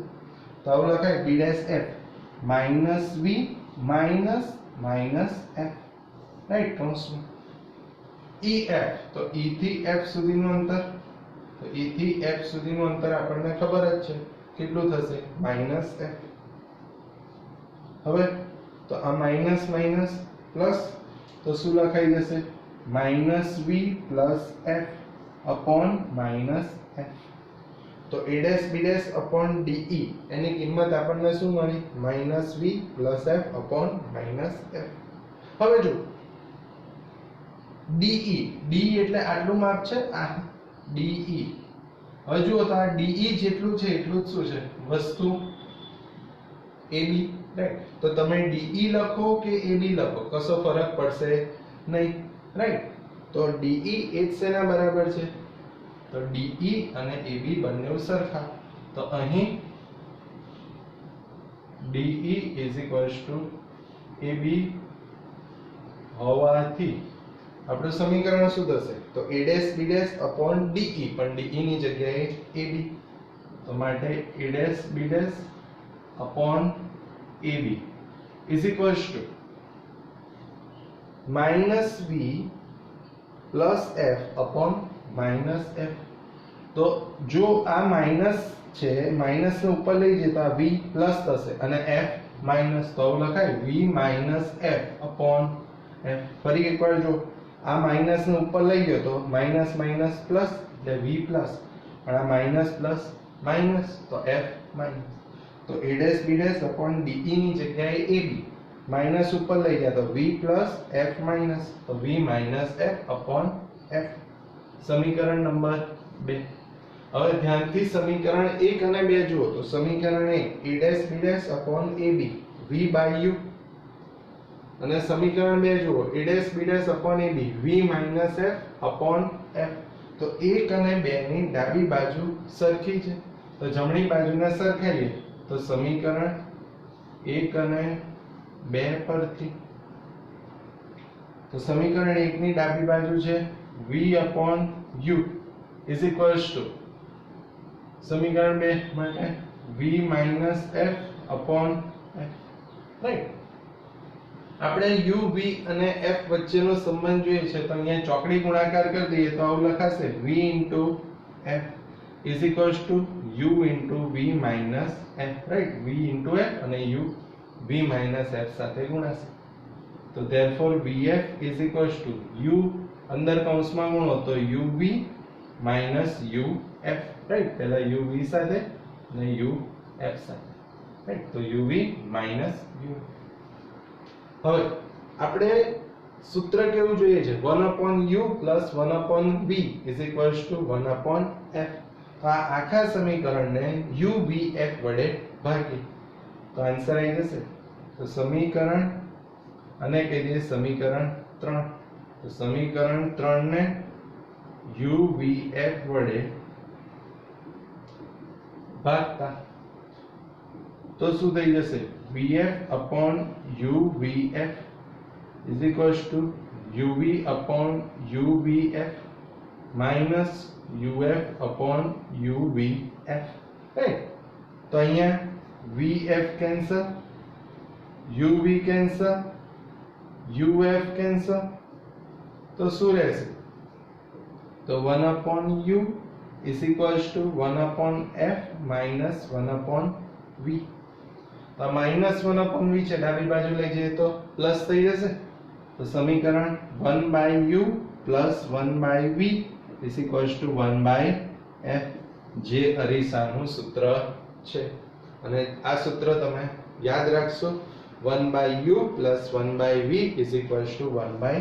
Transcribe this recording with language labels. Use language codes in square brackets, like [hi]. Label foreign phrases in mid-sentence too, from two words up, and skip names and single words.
[gu] તો આવું લખાય [en] b dash f -v -f, [gu] રાઈટ, કૌંસમાં ef, તો e થી f સુધીનું અંતર, તો e થી f સુધીનું અંતર આપણને ખબર જ છે કેટલું થશે, -f। હવે તો આ [en] minus minus plus, [gu] તો શું લખાઈ જશે? [en] -v + f upon -f। [gu] તો [en] a dash b dash upon de [gu] એની કિંમત આપણને શું મળી? [en] -v + f upon -f। [gu] હવે જો de, d એટલે આટલું માપ છે, આ de। હવે જુઓ તો આ de જેટલું છે એટલું જ શું છે? વસ્તુ ab, રાઈટ। તો તમે de લખો કે ab લખો કશો ફરક પડશે નહીં, રાઈટ। તો de એ જ શેના બરાબર છે? તો de અને ab બંને સરખા, તો અહીં de = ab હોવાથી આપણું સમીકરણ શું થશે? [en] તો a dash b dash upon de, [gu] પણ de ની જગ્યાએ ab, તો માટે [en] a dash b dash upon ab is equals to -v plus f upon -f। [gu] તો જો આ માઈનસ છે, માઈનસ ને ઉપર લઈ જઈએ તો આ v પ્લસ થશે અને f માઈનસ, તો આવું લખાય [en] v - f upon f। [gu] ફરી એકવાર જો આ માઈનસ ને ઉપર લઈ ગયો તો [en] minus minus plus, [gu] એટલે v પ્લસ, પણ આ [en] minus plus minus, [gu] તો f માઈનસ। તો [en] a dash b dash upon de [gu] ની જગ્યાએ ab, માઈનસ ઉપર લઈ ગયા તો [en] v plus f minus, [gu] તો [en] v - f upon f, [gu] સમીકરણ નંબર 2। હવે ધ્યાનથી સમીકરણ 1 અને 2 જુઓ તો સમીકરણ 1 [en] a dash b dash upon ab v/u, [gu] અને સમીકરણ 2 જુઓ [en] a dash b dash upon ab v - f upon f। [gu] તો 1 અને 2 ની ડાબી બાજુ સરખી છે, તો જમણી બાજુને સરખાઈએ તો સમીકરણ 1 અને 2 પરથી, તો સમીકરણ 1 ની ડાબી બાજુ છે [en] v upon u is equals to, [gu] સમીકરણ 2 માટે [en] v - f upon f, [gu] રાઈટ। આપણે u v અને f વચ્ચેનો સંબંધ જોઈએ છે, તો અહીંયા ચોકડી ગુણાકાર કરી દઈએ તો આવું લખાશે [en] v * f is equals to u * v - f, [gu] રાઈટ। v * f અને u v - f સાથે ગુણાશે, તો [en] therefore vf is equals to u [gu] અંદર કૌંસમાં ગુણો તો uv - uf, રાઈટ। પહેલા uv સાથે અને uf સાથે, રાઈટ। તો uv - uf। હવે આપણે સૂત્ર કેવું જોઈએ છે? [en] 1/u + 1/v is equals to 1/f। [gu] તો આ આખા સમીકરણને u v f વડે ભાગીએ તો આન્સર આવી જશે। તો સમીકરણ અને કહી દઈએ સમીકરણ 3, તો સમીકરણ 3 ને u v f વડે ભાગતા તો શું થઈ જશે? [en] vf upon uvf is equals to uv upon uvf minus uf upon uvf, right? [gu] તો અહીંયા vf કેન્સલ, uv કેન્સલ, uf કેન્સલ, તો શું રહેશે? [en] તો 1 upon u is equals to 1/f minus 1/v. [gu] तो -1/v છે ડાબી બાજુ લઈ જઈએ તો પ્લસ થઈ જશે। તો સમીકરણ [en] 1/u plus 1/v is equals to 1/f [gu] જે અરીસાનું સૂત્ર છે। અને આ સૂત્ર તમે યાદ રાખશો [en] 1/u plus 1/v is equals to 1/f.